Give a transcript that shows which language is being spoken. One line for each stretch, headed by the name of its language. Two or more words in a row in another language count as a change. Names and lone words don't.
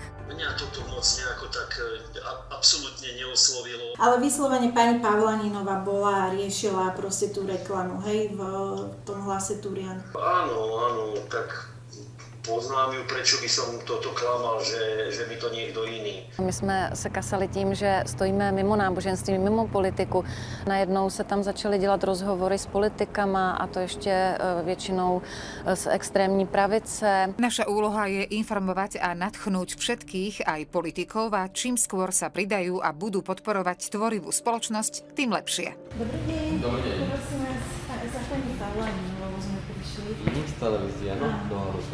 Slovak: Mňa toto moc nejako tak absolútne neoslovilo. Ale vyslovene pani Pavlaninová bola a riešila proste tú reklamu, hej, v tom Hlase Turian. Áno, tak oznámil, prečo by som toto klamal, že mi to niekto iný.
Czech: My jsme se kasali tím, že stojíme mimo náboženství, mimo politiku. Najednou se tam začaly dělat rozhovory s politikama a to ještě většinou z extrémní pravice.
Slovak: Naša úloha je informovať a nadchnúť všetkých, aj politikov, a čím skôr sa pridajú a budú podporovať tvorivú spoločnosť, tým lepšie. Dobrý deň. Dobrý deň. Prosím vás, za pani Pavlaninovou sme prišli. Z televízie, no? Do Horusa.